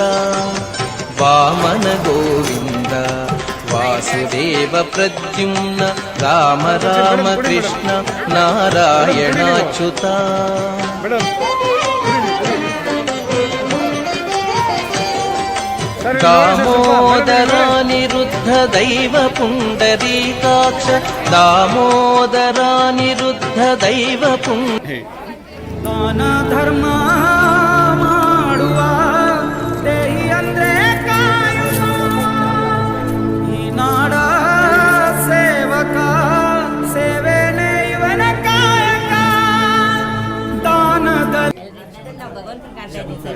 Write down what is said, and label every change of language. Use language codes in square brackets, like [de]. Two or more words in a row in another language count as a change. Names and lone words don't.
[sa] ವಾಮನ ಗೋವಿಂದ ವಾಸುದೇವ ಪ್ರದ್ಯುಮ್ನ, ರಾಮ ರಾಮ ಕೃಷ್ಣ ನಾರಾಯಣಾಚ್ಯುತ. दामोदरानिरुद्ध दैव पुण्डरीकाक्ष, दामोदरानिरुद्ध दैव [kn] ದಾನ ಧರ್ಮ ಮಾಡುವ ದೇಹಿ ಅಂದ್ರೆ ಕಾಯುವ ಈ ನಾಡ ಸೇವಕ, ಸೇವೆನೇ ಇವನ ಕಾಯಕ. ದಾನದ ನಾವು ಭಗವಂತನ ಕಾಣ್ತಾ ಇದ್ದೀವಿ ಸರ್.